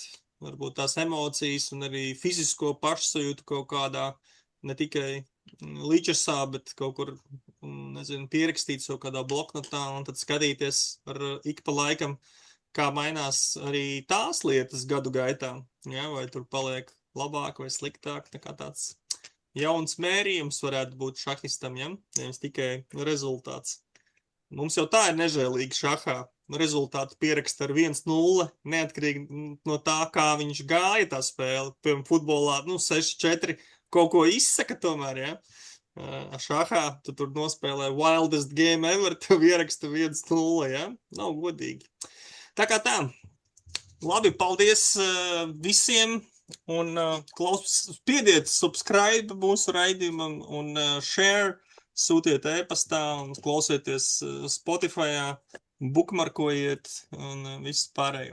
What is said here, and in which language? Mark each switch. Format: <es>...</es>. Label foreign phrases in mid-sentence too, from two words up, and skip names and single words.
<lv>varbūt tās emocijas un arī fizisko pašsajūtu kaut kādā, ne tikai līčasā, bet kaut kur, nezinu, pierakstīt kaut kādā bloknotā un tad skatīties ik pa laikam, kā mainās arī tās lietas gadu gaitā, vai tur paliek labāk vai sliktāk, tā kā tāds jauns mērījums varētu būt šahistam, nevis tikai rezultāts. Mums jau tā ir nežēlīgi šahā, rezultātu pieraksta ar 1-0, neatkarīgi no tā, kā viņš gāja tā spēle, piemēram, futbolā, 6-4, kaut ko izsaka tomēr, šahā tu tur nospēlē</lv> <en>wildest game ever,</en> <lv>tev ieraksta 1-0, nav godīgi. Tā kā tā, labi, paldies visiem, un spiediet subscribe mūsu raidījumam un share sūtiet e-pastā un klausieties Spotify, bookmarkojiet un visu pārējo.</lv>